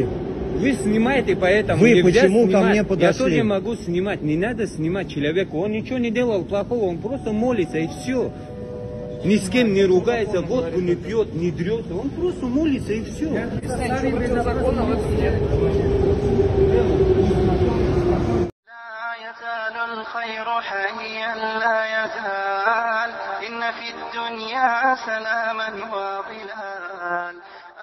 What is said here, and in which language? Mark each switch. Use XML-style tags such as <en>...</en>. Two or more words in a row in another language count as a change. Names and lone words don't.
<ru>Вы снимаете, поэтому Вы нельзя почему ко снимать. мне подошли? Я тоже могу снимать. Не надо снимать человека. Он ничего не делал плохого. Он просто молится и все. Ни с кем не ругается, водку не пьет, не дрется. Он просто молится и все. Ничего противозаконного в этом нет.</ru> <ar>الخير حيا لا يزال إن في الدنيا سلاما وظلال</ar>